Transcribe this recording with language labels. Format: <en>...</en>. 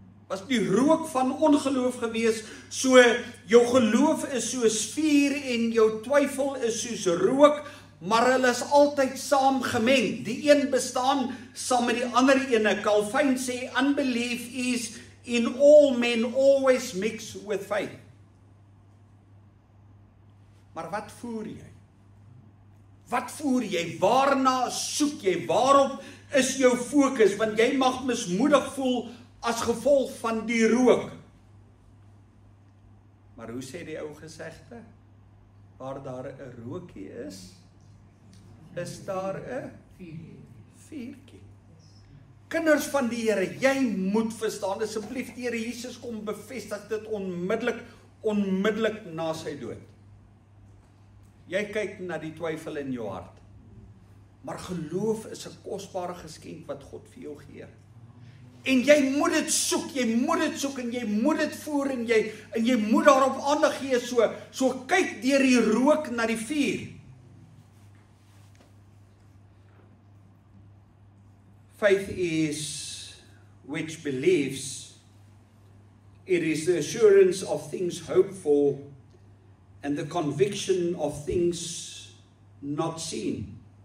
<af>Was die rook van ongeloof gewees. So jou geloof is soos vuur en jou twyfel is soos rook, maar hulle is altyd saam gemeng. Die een bestaan saam met die ander ene.</af> <en>Calvin sê, unbelief is in all men always mixed with faith.</en> <af>Maar wat voer jy? Wat voer jy? Waarna soek jy? Waarop is jou fokus? Want jy mag mismoedig voel as gevolg van die rook. Maar hoe sê die ou gesegde? Waar daar 'n rookie is daar 'n vuurtjie. Kinders van die Here, jy moet verstaan, asseblief, die Here Jesus kom bevestig dit onmiddellik na sy dood. Jy kyk na die twyfel in jou hart. Maar geloof is 'n kosbare geskenk wat God vir jou gee. En jy moet dit soek en jy moet dit voer en jy moet daarop aandag gee, so kyk deur die rook na die vuur.</af> <en>Faith is which believes, It is the assurance of things hoped for and the conviction of things not seen.</en>